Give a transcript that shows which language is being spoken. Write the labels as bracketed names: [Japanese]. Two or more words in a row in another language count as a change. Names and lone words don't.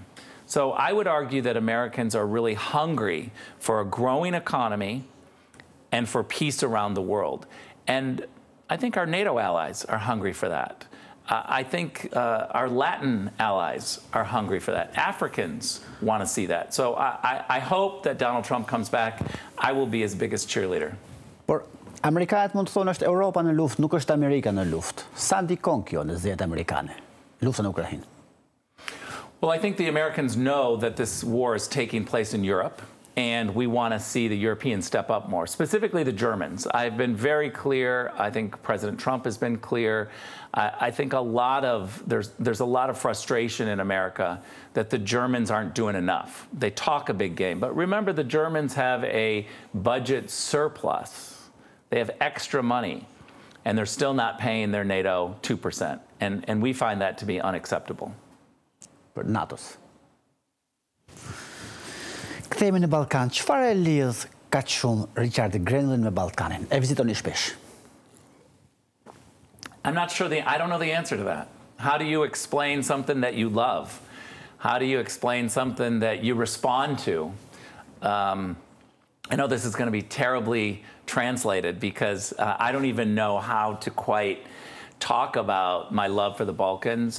[English] So I would argue that Americans are really hungry for a growing economy and for peace around the world. And I think our NATO allies are hungry for that. I think our Latin allies are hungry for that. Africans want to see that. So I hope that Donald Trump comes back. I will be his biggest cheerleader. [Albanian] Por Amerikanët mund të thonë është Europa në luftë, nuk është Amerika në luftë. Sa ndikon kjo në zgjedhjet amerikane? Lufta në Ukrainë. [English] Well, I think the Americans know that this war is taking place in Europe, and we want to see the Europeans step up more, specifically the Germans. I've been very clear. I think President Trump has been clear. I think there's a lot of frustration in America that the Germans aren't doing enough. They talk a big game, but remember the Germans have a budget surplus. They have extra money, and they're still not paying their NATO 2%, and we find that to be unacceptable. [Albanian] Për NATO-s. Kthehemi në Ballkan. Çfarë e lidh kaq shumë Richard Grenellin me Ballkanin? E vizitoni shpesh. [English] I'm not sure I don't know the answer to that. How do you explain something that you love? How do you explain something that you respond to? I know this is going to be terribly translated because I don't even know how to quite talk about my love for the Balkans.